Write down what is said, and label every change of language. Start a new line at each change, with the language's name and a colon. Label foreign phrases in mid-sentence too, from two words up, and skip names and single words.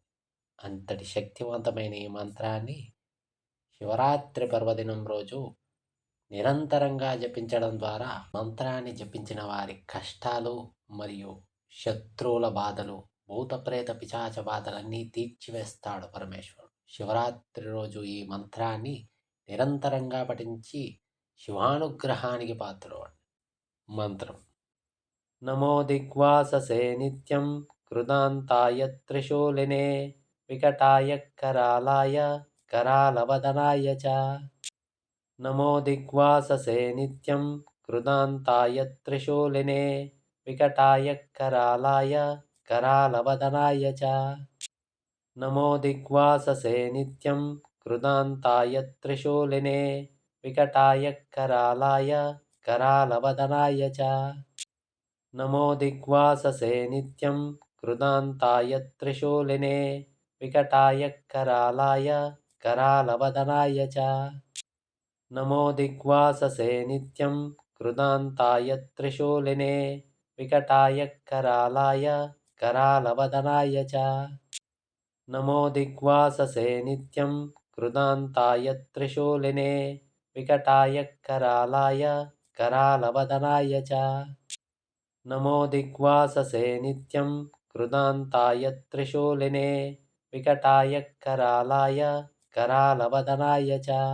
Telugu: అంతటి శక్తివంతమైన ఈ మంత్రాన్ని శివరాత్రి పర్వదినం రోజు నిరంతరంగా జపించడం ద్వారా మంత్రాన్ని జపించిన వారి కష్టాలు మరియు శత్రువుల బాధలు, భూత ప్రేత పిశాచ బాధలన్నీ తీర్చివేస్తాడు పరమేశ్వరుడు. శివరాత్రి రోజు ఈ మంత్రాన్ని నిరంతరంగా పఠించి శివానుగ్రహానికి పాత్రుడు. మంత్రం.
Sanskrit: నమో దిగ్వాససే నిత్యం కృతాంతాయ త్రిశూలినే వికటాయ करालाय करालवदनाय च నమో దిగ్వాససే నిత్యం కృతాంతాయ త్రిశూలినే వికటాయ करालाय करालवदनाय च నమో దిగ్వాససే నిత్యం కృతాంతాయ త్రిశూలినే వికటాయ करालाय करालवदनाय च नमो दिग्वाससे नित्यं कृतान्ताय त्रिशूलिने विकटाय करालाय करालवदनाय च नमो दिग्वाससे नित्यं कृतान्ताय त्रिशूलिने विकटाय करालाय करालवदनाय च नमो दिग्वाससे नित्यं कृतान्ताय त्रिशूलिने विकटाय करालाय करालवदनाय च नमो दिग्वाससे नित्यं कृतान्ताय त्रिशूलिने विकटाय करालाय करालवदनाय च